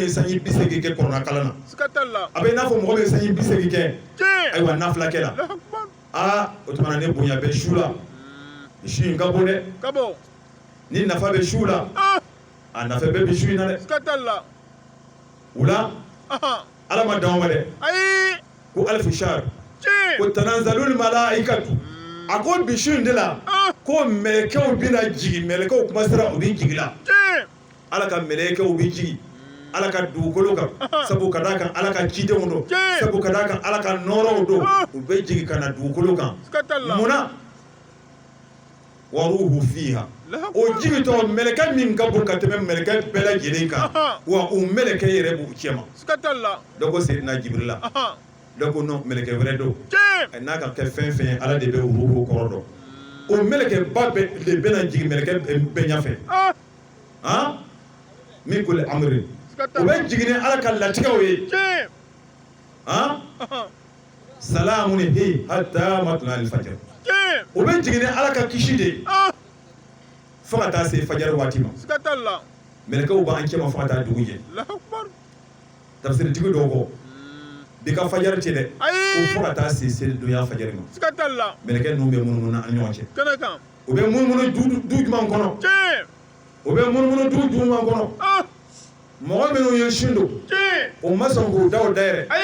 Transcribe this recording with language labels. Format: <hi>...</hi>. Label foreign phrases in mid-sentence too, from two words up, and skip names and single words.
<bm>ye sanji 80 kɛ korona kalan na a bɛ i n'a fɔ mɔgɔ min ye sanji 80 kɛ ayiwa nafila kɛ la o tuma ne bonya bɛ su la su in ka bon dɛ ni nafa bɛ su la a nafa bɛɛ bɛ su in na dɛ wula ala ma dan o ma dɛ ko</bm> <ar>ألف شهر</ar> <bm>ko</bm> <ar>تنزل الملائكة</ar> <bm>a ko bi su in de la ko mɛlɛkɛw bɛna jigin mɛlɛkɛw kuma sera u bɛ jigin la ala ka mɛlɛkɛw bɛ jigin ala ka dugukolo kan sabu ka d'a kan ala ka cidenw don sabu ka d'a kan ala ka nɔɔrɔw don u bɛ jigin ka na dugukolo kan munna</bm> <ar>والروح فيها</ar> <bm>o jigintɔ mɛlɛkɛ min ka bon ka tɛmɛ mɛlɛkɛ bɛɛ lajɛlen kan wa o mɛlɛkɛ yɛrɛ b'u cɛ ma dɔ ko Seydina Jibirila dɔ ko non mɛlɛkɛ wɛrɛ don n'a ka kɛ fɛn fɛn ye ala de bɛ ruhu kɔrɔ dɔn o mɛlɛkɛ ba de bɛna jigin mɛlɛkɛ bɛɛ ɲɛfɛ</bm> <ar>من كل أمر</ar> <bm>o bɛ jigin ni ala ka latigɛw ye</bm> <ar>سلام هي حتى مطلع الفجر</ar> <bm>o bɛ jigin ni ala ka kisi de fo ka taa se fajari waati ma melekaw b'an cɛma fo ka taa dugu jɛ tafsiritigi dɔw kɔ bi ka fajari tɛ dɛ ko fo ka taa se selidonya fajari ma melekɛ ninnu bɛ munumunu an ni ɲɔgɔn cɛ u bɛ munumunu du jumɛn kɔnɔ u bɛ munumunu du jumɛn kɔnɔ mɔgɔ minnu ye sin don u ma sɔn k'u daw dayɛlɛ</bm>